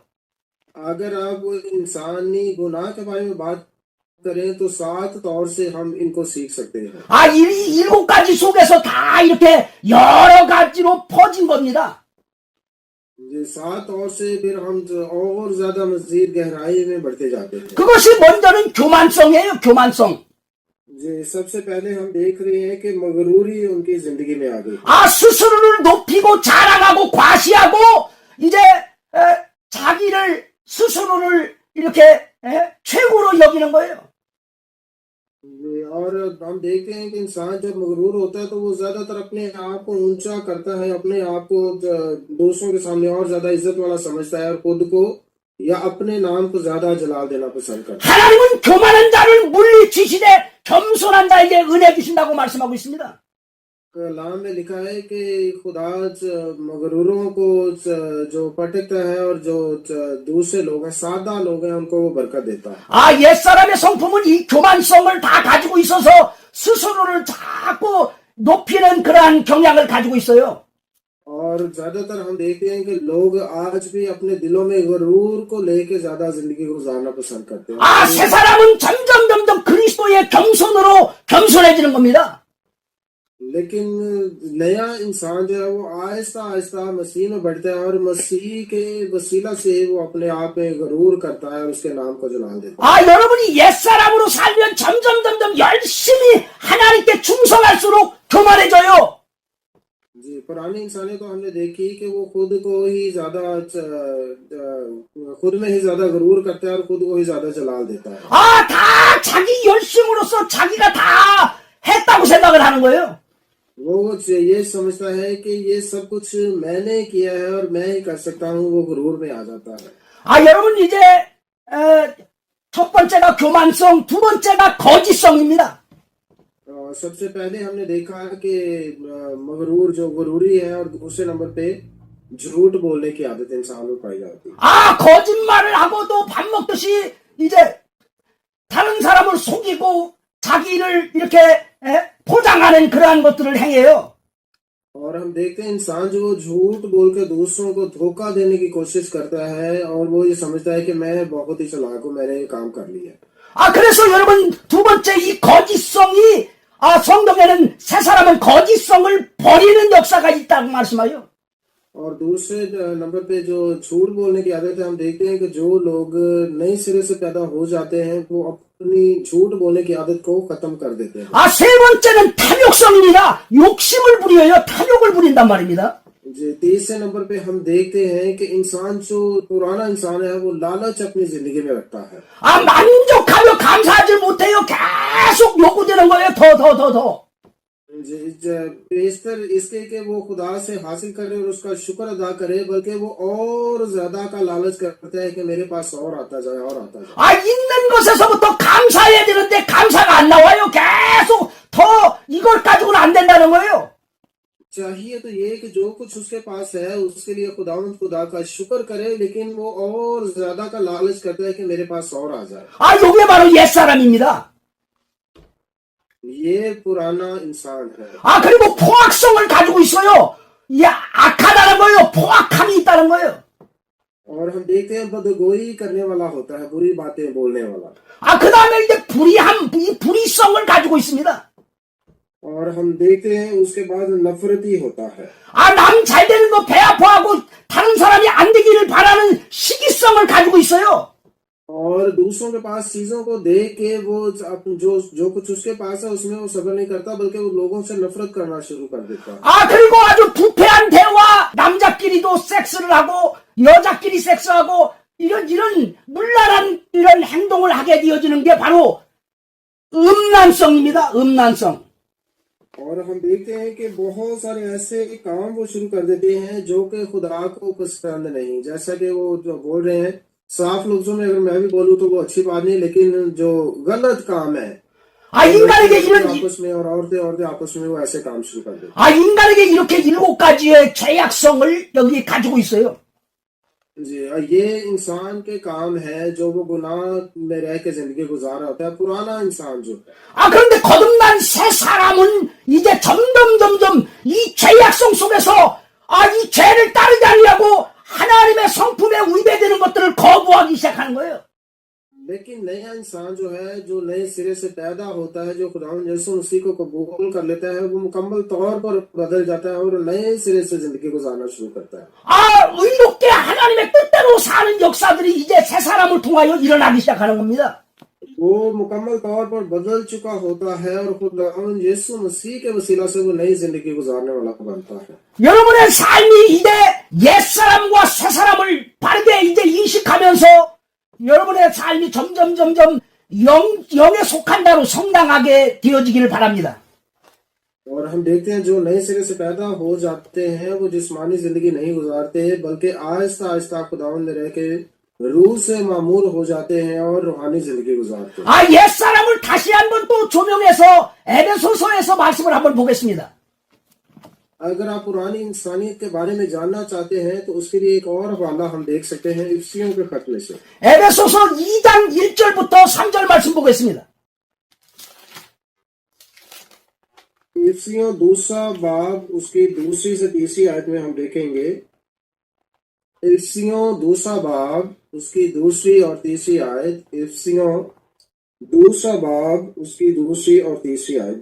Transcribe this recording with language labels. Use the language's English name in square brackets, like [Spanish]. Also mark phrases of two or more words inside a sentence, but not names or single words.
[Urdu] اگر آپ انسانی گناہ کے بارے میں بات کریں تو 7 طور سے ہم ان کو سیکھ سکتے ہیں. [Korean] 아, 이 7가지 속에서 다 이렇게 여러 가지로 퍼진 겁니다. [Urdu] یہ 7 طور سے پھر ہم اور زیادہ مزید گہرائی میں بڑھتے جاتے ہیں. [Korean] 그것이 먼저는 교만성이에요. 교만성. [Urdu] جی، سب سے پہلے ہم دیکھ رہے ہیں کہ مغروری ان کی زندگی میں آ گئی. [Korean] 아, 스스로를 높이고 자랑하고 과시하고 이제 자기를 스스로를 이렇게 최고로 여기는 거예요. [Urdu] اور ہم دیکھتے ہیں کہ انسان جب مغرور ہوتا ہے تو وہ زیادہ تر اپنے آپ کو اونچا کرتا ہے، اپنے آپ کو دوسروں کے سامنے اور زیادہ عزت والا سمجھتا ہے اور خود کو یا اپنے نام کو زیادہ جلال دینا پسند کرتا ہے. [Korean] 하나님은 교만한 자를 물리치시되 겸손한 자에게 은혜 주신다고 말씀하고 있습니다. [Urdu] کلام میں لکھا ہے کہ خدا مغروروں کو جو پٹکتا ہے اور جو دوسرے لوگ ہیں، سادہ لوگ ہیں، ان کو وہ برکت دیتا ہے. [Korean] 아, 옛사람의 성품은 이 교만성을 다 가지고 있어서 스스로를 자꾸 높이는 그러한 경향을 가지고 있어요. [Urdu] اور زیادہ تر ہم دیکھتے ہیں کہ لوگ آج بھی اپنے دلوں میں غرور کو لے کے زیادہ زندگی گزارنا پسند کرتے ہیں. [Korean] 아, 새 사람은 점점 그리스도의 겸손으로 겸손해지는 겁니다. [Urdu] لیکن نیا انسان جو ہے وہ آہستہ آہستہ مسیح میں بڑھتا ہے اور مسیح کے وسیلہ سے وہ اپنے آپ میں غرور کرتا ہے اور اس کے نام کو جلال دیتا ہے. [Korean] 아, 여러분이 옛사람으로 살면 점점 열심히 하나님께 충성할수록 교만해져요. [Urdu] جی، پرانی انسانیت تو ہم نے دیکھی کہ وہ خود کو ہی زیادہ خود میں ہی زیادہ غرور کرتا ہے اور خود کو ہی زیادہ جلال دیتا ہے. [Korean] 아, 다 자기 열심으로서 자기가 다 했다고 생각을 하는 거예요. [Urdu] وہ یہ سمجھتا ہے کہ یہ سب کچھ میں نے کیا ہے اور میں ہی کر سکتا ہوں، وہ غرور میں آ جاتا ہے. [Korean] 아, 여러분, 이제, 첫 번째가 교만성, 두 번째가 거짓성입니다. [Urdu] سب سے پہلے ہم نے دیکھا کہ مغرور جو غروری ہے، اور دوسرے نمبر پہ جھوٹ بولنے کی عادت انسان میں پائی جاتی ہے. [Korean] 아, 거짓말을 하고도 밥 먹듯이 이제 다른 사람을 속이고 자기를 이렇게 포장하는 그러한 것들을 행해요. [Urdu] اور ہم دیکھتے ہیں انسان جو جھوٹ بول کے دوسروں کو دھوکا دینے کی کوشش کرتا ہے، اور وہ یہ سمجھتا ہے کہ میں بہت ہی چالاک ہوں، میں نے یہ کام کر لیا. [Korean] 아, 그래서 여러분, 두 번째 이 거짓성이, 성경에는 세 사람은 거짓성을 버리는 역사가 있다고 말씀하요. [Urdu] اور دوسرے نمبر پہ جو جھوٹ بولنے کی عادت ہے، ہم دیکھتے ہیں کہ جو لوگ نئے سرے سے پیدا ہو جاتے ہیں وہ اپنی جھوٹ بولنے کی عادت کو ختم کر دیتے ہیں. [Korean] 세 번째는 탐욕성입니다. 욕심을 부려요. 탐욕을 부린단 말입니다. [Urdu] جی، تیسرے نمبر پہ ہم دیکھتے ہیں کہ انسان جو پرانا انسان ہے وہ لالچ اپنی زندگی میں رکھتا ہے. [Korean] 만족하며 감사하지 못해요. 계속 요구되는 거예요. 더. [Urdu] بہتر اس کے کہ وہ خدا سے حاصل کرے اور اس کا شکر ادا کرے، بلکہ وہ اور زیادہ کا لالچ کرتا ہے کہ میرے پاس اور آتا جائے، اور آتا جائے. [Korean] 있는 것에서부터 감사해야 되는데 감사가 안 나와요. 계속 더 이걸 가지고는 안 된다는 거예요. [Urdu] چاہیے تو یہ کہ جو کچھ اس کے پاس ہے اس کے لیے خدا کا شکر کرے، لیکن وہ اور زیادہ کا لالچ کرتا ہے کہ میرے پاس اور آ جائے. [Korean] 요게 바로 옛사람입니다. [Urdu] یہ پرانا انسان ہے. [Korean] 그리고 포악성을 가지고 있어요. 악하다는 거예요. 포악함이 있다는 거예요. [Urdu] اور ہم دیکھتے ہیں بدگوئی کرنے والا ہوتا ہے، بری باتیں بولنے والا. [Korean] 그 다음에 이제 이 불의성을 가지고 있습니다. [Urdu] اور ہم دیکھتے ہیں اس کے بعد نفرتی ہوتا ہے. [Korean] 남 잘 되는 거 배 아파하고 다른 사람이 안 되기를 바라는 시기성을 가지고 있어요. [Urdu] اور دوسروں کے پاس چیزوں کو دیکھ کے وہ جو کچھ اس کے پاس ہے اس میں وہ صبر نہیں کرتا، بلکہ وہ لوگوں سے نفرت کرنا شروع کر دیتا ہے. [Korean] 그리고 아주 부패한 대화, 남자끼리도 섹스를 하고 여자끼리 섹스하고 이런 문란한 이런 행동을 하게 되어지는 게 바로 음란성입니다. 음란성. [Urdu] اور ہم دیکھتے ہیں کہ بہت سارے ایسے کام وہ شروع کر دیتے ہیں جو کہ خدا کو پسند نہیں. جیسا کہ وہ جو بول رہے ہیں، صاف لفظوں میں اگر میں بھی بولوں تو وہ اچھی بات نہیں، لیکن جو غلط کام ہے, [Korean] 인간에게 [Urdu] آپس میں اور عورتیں آپس میں وہ ایسے کام شروع کر دیتے ہیں. [Korean] 인간에게 이렇게 7가지의 죄악성을 여기 가지고 있어요. [Urdu] جی، یہ انسان کے کام ہے جو وہ گناہ میں رہ کے زندگی گزارا ہوتا ہے، پرانا انسان جو ہے. [Korean] 그런데 거듭난 새 사람은 이제 점점 이 죄악성 속에서 이 죄를 따르지 않으려고 하나님의 성품에 위배되는 것들을 거부하기 시작하는 거예요. [Urdu] لیکن نیا انسان جو ہے، جو نئے سرے سے پیدا ہوتا ہے، جو خدا یسوع مسیح کو قبول کر لیتا ہے، وہ مکمل طور پر بدل جاتا ہے اور نئے سرے سے زندگی گزارنا شروع کرتا ہے. [Korean] 의롭게 하나님의 뜻대로 사는 역사들이 이제 새 사람을 통하여 일어나기 시작하는 겁니다. [Urdu] وہ مکمل طور پر بدل چکا ہوتا ہے اور خدا یسوع مسیح کے وسیلہ سے وہ نئی زندگی گزارنے والا بنتا ہے. [Korean] 여러분의 삶이 이제 옛 사람과 새 사람을 바르게 이제 인식하면서 여러분의 삶이 점점 영에 속한 자로 성장하게 되어지기를 바랍니다. [Urdu] اور ہم دیکھتے ہیں جو نئے سرے سے پیدا ہو جاتے ہیں وہ جسمانی زندگی نہیں گزارتے، بلکہ آہستہ آہستہ خداوند میں رہ کے روح سے معمور ہو جاتے ہیں اور روحانی زندگی گزارتے ہیں. [Korean] 옛 사람을 다시 한번 또 조명해서 에베소서에서 말씀을 한번 보겠습니다. [Urdu] اگر آپ پرانی انسانیت کے بارے میں جاننا چاہتے ہیں تو اس کے لیے ایک اور حوالہ ہم دیکھ سکتے ہیں افسیوں کے خط میں سے. [Korean] 에베소서 2장 1절부터 3절 말씀 बो겠습니다. [Urdu] افسیوں دوسرا باب اس کی دوسری سے تیسری آیت میں ہم دیکھیں گے. افسیوں دوسرا باب اس کی دوسری اور تیسری آیت. افسیوں دوسرا باب اس کی دوسری اور تیسری آیت.